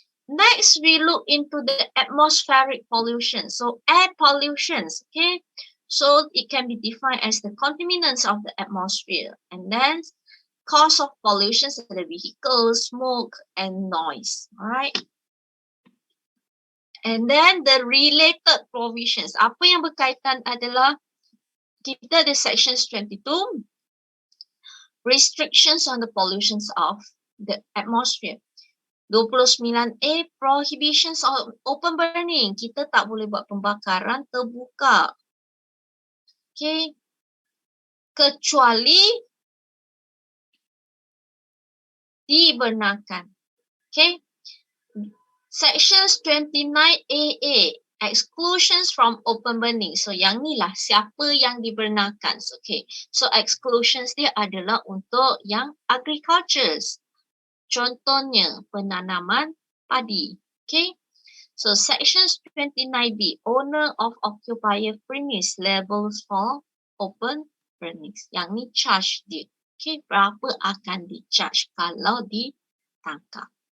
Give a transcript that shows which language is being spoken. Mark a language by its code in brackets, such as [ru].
[en] Next, we look into the atmospheric pollution. So, air pollutions. Okay. So, it can be defined as the contaminants of the atmosphere. And then, cause of pollutions are the vehicles, smoke, and noise. Alright. And then the related provisions. [ms] Apa yang berkaitan adalah kita ada sections 22. [en] Restrictions on the pollutions of the atmosphere. 29A, prohibitions of open burning. [ms] Kita tak boleh buat pembakaran terbuka. Okay. Kecuali dibenarkan. Okay. [en] Sections 29AA, exclusions from open burning. [ms] So yang ni lah siapa yang dibenarkan. Okay. So exclusions dia adalah untuk yang agricultures. Contohnya penanaman padi. Okay. [en] So sections 29B, owner of occupier premise labels for open burnings. [ms] Yang ni charge dia. Okay. Berapa akan di-charge kalau ditangkap.